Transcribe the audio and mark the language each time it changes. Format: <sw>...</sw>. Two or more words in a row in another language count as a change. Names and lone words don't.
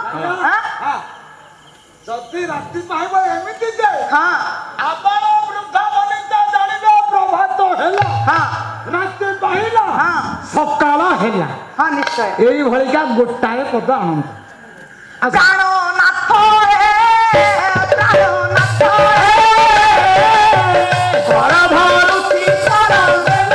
<or>ଯେତି ରାତି ପାଇବ ଏମିତି ଯେ हां ଆପଣ ବୃଦ୍ଧା ବନିତା ଜାଣିବେ ପ୍ରଭାତ ହେଲା हां ରାତି ପାହିଲା हां ସକାଳ ହେଲା ହଁ ନିଶ୍ଚୟ ଏଇ ଭଲିକା ଗୋଟାଏ ପଦ ଆନନ୍ଦ ପ୍ରାଣ ନାଥ ହେ ପ୍ରାଣ ନାଥ ଘର ଭରୁଥି କରମ</or>